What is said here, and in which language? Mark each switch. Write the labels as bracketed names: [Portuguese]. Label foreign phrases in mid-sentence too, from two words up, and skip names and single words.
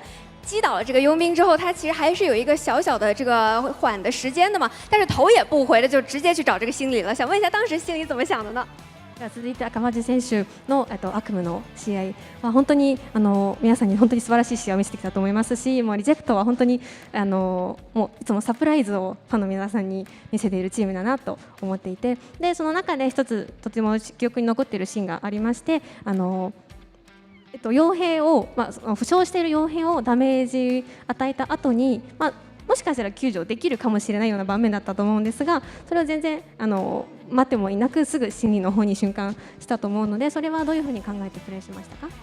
[Chinese] 击倒了这个佣兵之后，他其实还是有一个小小的这个缓的时间的嘛，但是头也不回的就直接去找这个心理了。想问一下，当时心里怎么想的呢？ [Japanese] 続いて赤間選手の悪夢の試合は本当に皆さんに本当に素晴らしい試合を見せてきたと思いますし、もうリジェクトは本当にもういつもサプライズをファンの皆さんに見せているチームだなと思っていて、でその中で一つとても記憶に残っているシーンがありまして、傭兵を、負傷している傭兵をダメージ与えた後に、もしかしたら救助できるかもしれないような場面だったと思うんですが、それを全然待ってもいなくすぐ心理の方に瞬間したと思うので、それはどういうふうに考えてプレーしましたか？